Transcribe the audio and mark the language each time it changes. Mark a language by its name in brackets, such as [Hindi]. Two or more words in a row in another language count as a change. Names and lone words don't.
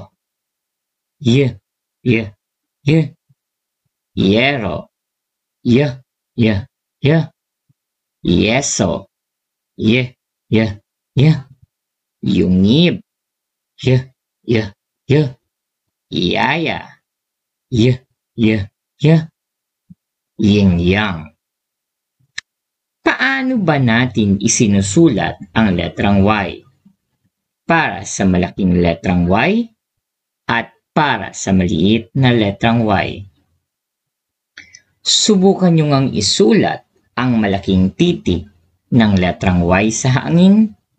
[Filipino] Y, Y, Y, yero. Y, Y, Y, yeso. Y, Y, Y, yungib. Y, Y, Y, yaya. Y, Y, Y, yin-yang. Paano ba natin isinusulat ang letrang Y? Para sa malaking letrang Y at para sa maliit na letrang Y. Subukan nyo ngang isulat ang malaking titik ng letrang Y sa hangin.